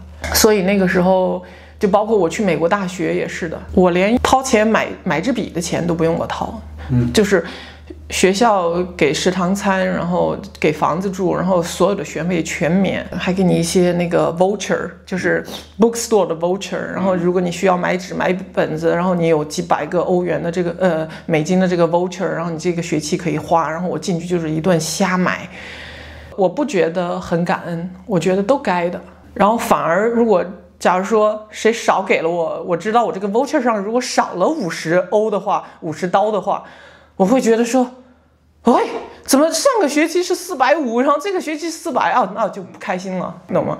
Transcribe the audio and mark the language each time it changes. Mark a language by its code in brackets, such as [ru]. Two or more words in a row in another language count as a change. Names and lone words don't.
[zh] 所以那個時候就包括我去美國大學也是的，我連掏錢買支筆的錢都不用我掏，就是學校給食堂餐，然後給房子住，然後所有的學費全免，還給你一些那個 voucher， 就是 bookstore 的 voucher，然後如果你需要買紙買本子，然後你有幾百個歐元的這個美金的這個 voucher， 然後你這個學期可以花，然後我進去就是一頓瞎買，我不覺得很感恩，我覺得都該的。然后反而如果假如說誰少給了我知道我這個 voucher 上如果少了50歐的話，50刀的話，我會覺得說，哎，怎麼上個學期是450，然後這個學期400啊，那就不開心了，懂嗎？